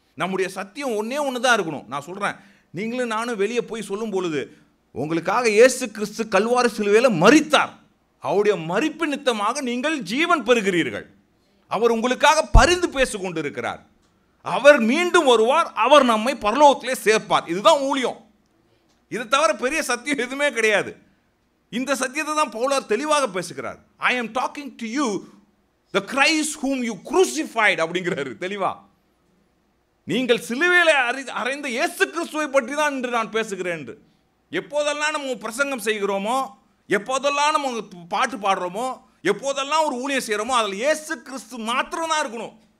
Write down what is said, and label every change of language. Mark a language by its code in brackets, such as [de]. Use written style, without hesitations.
[ta] நம்முடைய சத்தியம் ஒன்று தான் இருக்கணும். நான் சொல்கிறேன், நீங்களும் நானும் வெளியே போய் சொல்லும் பொழுது, உங்களுக்காக இயேசு கிறிஸ்து கல்வாரி சிலுவையில் மரித்தார், அவருடைய மரிப்பு நித்தமாக நீங்கள் ஜீவன் பெறுகிறீர்கள், அவர் உங்களுக்காக பரிந்து பேசி கொண்டு இருக்கிறார், அவர் மீண்டும் வருவார், அவர் நம்மை பரலோகத்திலே சேர்ப்பார். இதுதான் ஊழியம். இதை தவிர பெரிய சத்தியம் எதுவுமே கிடையாது. இந்த சத்தியத்தை தான் பவுலார் தெளிவாக பேசுகிறார். [en] I am talking to you the Christ whom you crucified [ta] அப்படிங்கிறாரு தெளிவா. நீங்கள் சிலுவையில் அறைந்த இயேசு கிறிஸ்துவை பற்றி தான் இன்று நான் பேசுகிறேன் என்று. எப்போதெல்லாம் நம்ம பிரசங்கம் செய்கிறோமோ, எப்போதெல்லாம் நம்ம பாட்டு பாடுறோமோ, எப்போதெல்லாம் ஒரு ஊழியம் செய்கிறோமோ, அதில் இயேசு கிறிஸ்து மாத்திரம் தான் இருக்கணும்.